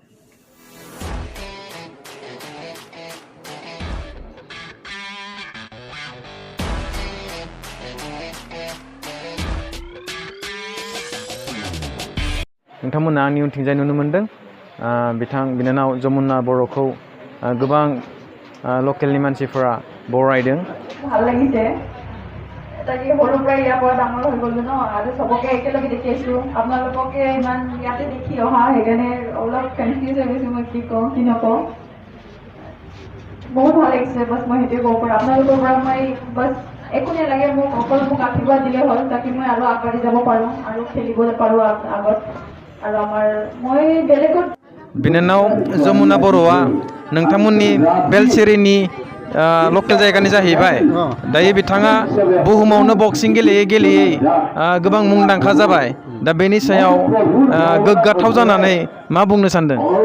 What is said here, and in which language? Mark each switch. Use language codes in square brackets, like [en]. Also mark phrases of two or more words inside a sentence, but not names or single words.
[brx] नोंथांमोना आंनि उनथिंजाय नुनो मोनदों बिनानाव जमुना बर'खौ गोबां लकेलनि मानसिफोरा बरायदों। [as] ভাল লাগিছে তাকে সৰুৰ পৰা ইয়াৰ পৰা ডাঙৰ হৈ গ'লো ন আৰু চবকে একেলগে দেখি আছোঁ আপোনালোককে ইমান ইয়াতে দেখি অহা সেইকাৰণে অলপ কনফিউজ হৈ গৈছোঁ মই কি কওঁ কি নকওঁ বহুত ভাল লাগিছে বাছ মই সেইটোৱে ক'ব পাৰোঁ আপোনালোকৰ পৰা মই বাছ একো নালাগে মোক অকল মোক আশীৰ্বাদ দিলে হ'ল তাকে মই আৰু আগবাঢ়ি যাব পাৰোঁ আৰু খেলিবলৈ পাৰোঁ আগত আৰু আমাৰ মই বেলেগত [brx] बिनानाव जमुना बर'आ नोंथांमोननि बेलसिरिनि लकेल जायगानि जाहैबाय। दायो बिथाङा बुहुमावनो बक्सिं गेलेयै गेलेयै गोबां मुंदांखा जाबाय। दा बेनि सायाव गोग्गाथाव जानानै मा बुंनो सानदों?